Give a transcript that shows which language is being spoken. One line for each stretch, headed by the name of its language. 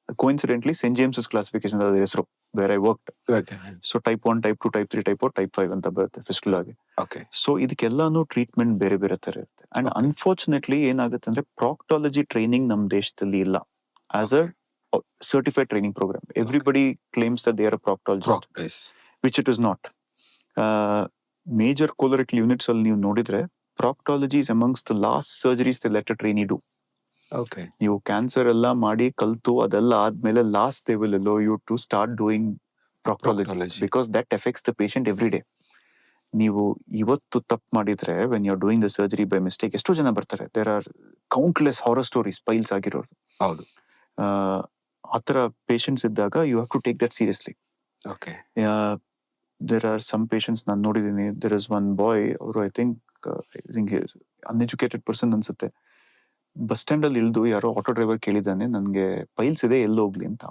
English: coincidentally saint James classification
Kannada: ಅದ್ರ ಹೆಸರು,
English: Where I worked. So type 1, type 2, type 3, type 4, type 5 ಅಂತ ಬರುತ್ತೆ ಫಿಸ್ಟುಲಾಗೆ. ಓಕೆ.
Kannada: So ಇದಕ್ಕೆಲ್ಲಾನು treatment ಬೇರೆ ಬೇರೆ ತರ ಇರುತ್ತೆ. ಅಂಡ್ ಅನ್ಫಾರ್ಚುನೇಟ್ಲಿ ಏನಾಗುತ್ತೆ ಅಂದ್ರೆ ಪ್ರಾಕ್ಟಾಲಜಿ ಟ್ರೈನಿಂಗ್ ನಮ್ ದೇಶದಲ್ಲಿ ಇಲ್ಲ
English: As a certified training program. Everybody claims that they are a proctologist, which it is not. Major colorectal units
Kannada: ಅಲ್ಲಿ ನೀವು ನೋಡಿದ್ರೆ
English: proctology is amongst the last surgeries they let a trainee do. Okay.
Kannada: ನೀವು cancer ಎಲ್ಲ ಮಾಡಿ ಕಲ್ತು ಅದೆಲ್ಲ ಆದ್ಮೇಲೆ last
English: they will allow you to start doing proctology because that affects the patient every day.
Kannada: ನೀವು ಇವತ್ತು ತಪ್ಪು ಮಾಡಿದ್ರೆ
English: when you're doing the surgery by mistake,
Kannada: ಎಷ್ಟೋ ಜನ ಬರ್ತಾರೆ.
English: There are countless horror stories, piles
Kannada: ಆಗಿರೋರು. ಹೌದು. ಆತರ ಪೇಷಂಟ್ಸ್ ಇದ್ದಾಗ
English: You have to take that seriously. Okay. There are some patients
Kannada: ನಾನು ನೋಡಿದ್ದೀನಿ.
English: there is one boy,
Kannada: ಅವರು
English: I think uneducated person
Kannada: ಅನ್ಸುತ್ತೆ. ಬಸ್ ಸ್ಟ್ಯಾಂಡ್ ಅಲ್ಲಿ ಇಳಿದು ಯಾರೋ ಆಟೋ ಡ್ರೈವರ್ ಕೇಳಿದಾನೆ, ನನ್ಗೆ ಪೈಲ್ಸ್ ಇದೆ ಎಲ್ಲಿ ಹೋಗ್ಲಿ ಅಂತ.